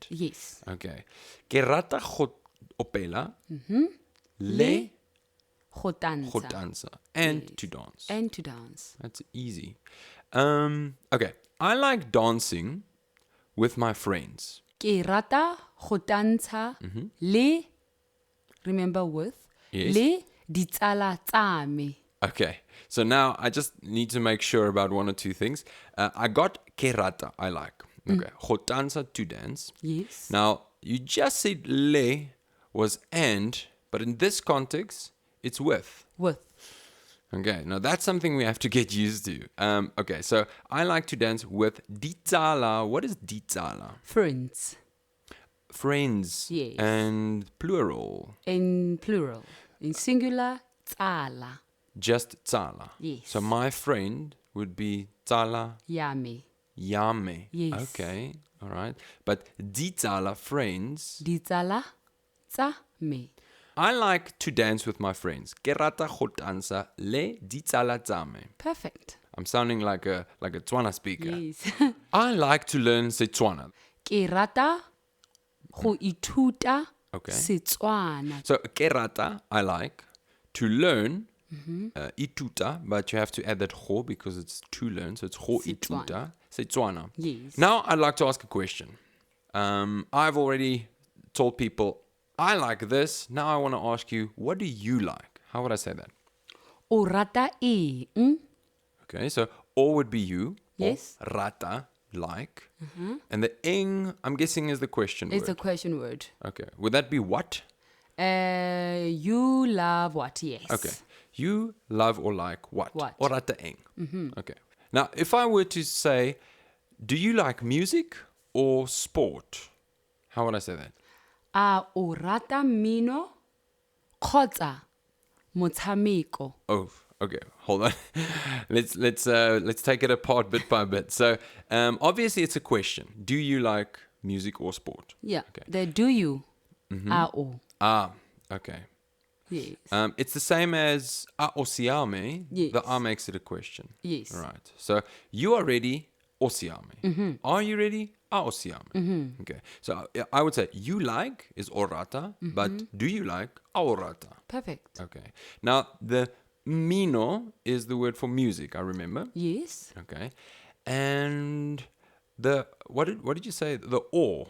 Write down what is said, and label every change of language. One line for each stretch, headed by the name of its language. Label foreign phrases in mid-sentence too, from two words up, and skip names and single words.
English: Yes.
Tswana: Okay. Ke rata go opela, le Go go tantsha. dansa,
English: and to dance. And to dance. That's easy. Okay. I like dancing with my friends.
Tswana: Ke rata go tantsha le,
English: remember with, Yes.
Tswana: le ditsala tsa me.
English: Okay. So now I just need to make sure about one or two things. I got
Tswana: ke rata,
English: I like. Okay.
Tswana: Go dansa,
English: to dance. Yes. Now, you just said le was and, but in this context, it's with. With. Okay, now that's something we have to get used to. Okay, so I like to dance with ditsala. What is ditsala? Friends. Friends. Yes. And plural. In plural. In singular, tsala. Just tsala. Yes. So my friend would be tsala
Tswana: Yame. yame.
English: Yes. Okay, all right. But ditsala, friends.
Tswana: Ditsala tsa me.
English: I like to dance with my friends.
Tswana: Ke rata go dansa le ditsala tsa me.
English: Perfect. I'm sounding like a Tswana speaker. Yes. I like to learn Setswana.
Tswana: Ke rata go ithuta
English: Okay.
Tswana: Setswana. So ke rata,
English: I like to learn ituta, but you have to add that ho because it's to learn. So it's ho Setswana.
Tswana: ituta Setswana.
English: Yes. Now I'd like to ask a question. I've already told people I like this. Now I want to ask you, what do you like? How would I say that?
Tswana: O rata eng?
English: Okay, so or would be you. or Yes. Rata, like. And the ing, I'm guessing, is the question It's a word. question word. Okay. Would that be what? You love what? Yes. Okay. You love or like what? What?
Tswana: Or rata eng.
English: Okay. Now, if I were to say, do you like music or sport? How would I say that?
Tswana: A o rata mmino kgotsa motshameko?
English: Oh, okay. Hold on. let's take it apart bit by bit. So, obviously, it's a question. Do you like music or sport? Yeah. Okay. The do you?
Tswana: A o.
English: Ah, okay. Yes. It's the same as
Tswana: a o siame.
English: Yes. The a makes it a question. Yes. Right. So you are ready,
Tswana: o siame.
English: Are you ready?
Tswana: A o siame.
English: Okay. So I would say you like is orata, but do you like
Tswana: a orata?
English: Perfect. Okay. Now the mino is the word for music. I remember. Yes. Okay. And the what did you say? The or.